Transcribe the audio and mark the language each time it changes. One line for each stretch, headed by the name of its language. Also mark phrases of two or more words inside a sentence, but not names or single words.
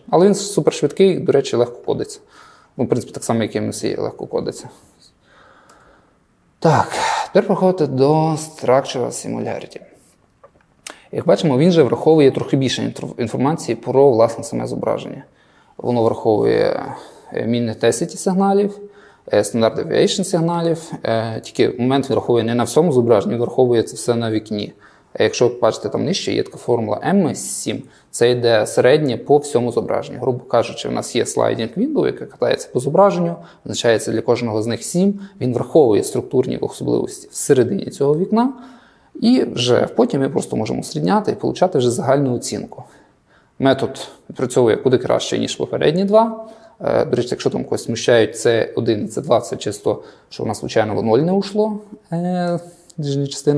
Ukrainian: Але він супершвидкий, до речі, легко кодиться. Ну, в принципі, так само, як і MSE легко кодиться. Так, тепер переходити до
English: Structural Similarity.
Ukrainian: Як бачимо, він же враховує трохи більше інформації про, власне, саме зображення. Воно враховує
English: mean intensity
Ukrainian: сигналів,
English: standard deviation
Ukrainian: сигналів, тільки момент він враховує не на всьому зображенні, він враховує це все на вікні. Якщо бачите, там нижче є така формула MS7, це йде середнє по всьому зображенню. Грубо кажучи, у нас є
English: sliding window,
Ukrainian: яке катається по зображенню, означається для кожного з них 7, він враховує структурні особливості всередині цього вікна, і вже потім ми просто можемо усрідняти і отримати вже загальну оцінку. Метод відпрацьовує куди краще, ніж попередні два. До речі, якщо там когось смущають C1 і C2, це чисто, що у нас, звичайно, в 0 не ушло, нижня частина.